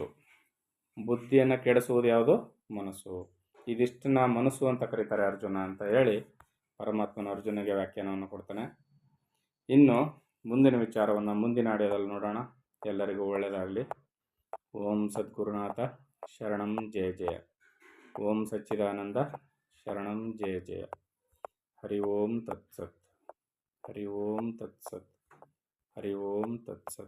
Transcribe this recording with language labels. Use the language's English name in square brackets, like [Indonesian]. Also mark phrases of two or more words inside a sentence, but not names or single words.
[Kannada] ಬುದ್ಧಿಯನ್ನು ಕೆಡಿಸುವುದು ಯಾವುದು? ಮನಸ್ಸು. ಇದಿಷ್ಟನ್ನ ಮನಸ್ಸು ಅಂತ ಕರೀತಾರೆ ಅರ್ಜುನ ಅಂತ ಹೇಳಿ ಪರಮಾತ್ಮನ ಅರ್ಜುನಿಗೆ ವ್ಯಾಖ್ಯಾನವನ್ನು ಕೊಡ್ತಾನೆ. ಇನ್ನು ಮುಂದಿನ ವಿಚಾರವನ್ನು ಮುಂದಿನ ಆಡಿಯೋದಲ್ಲಿ ನೋಡೋಣ. ಎಲ್ಲರಿಗೂ ಒಳ್ಳೆಯದಾಗಲಿ. [Sanskrit] ಓಂ ಸದ್ಗುರುನಾಥ ಶರಣಂ ಜಯ ಜಯ. ಓಂ ಸಚ್ಚಿದಾನಂದ ಶರಣಂ ಜಯ ಜಯ. ಹರಿ ಓಂ ತತ್ಸತ್. ಹರಿ ಓಂ ತತ್ಸತ್. ಹರಿ ಓಂ ತತ್ಸತ್.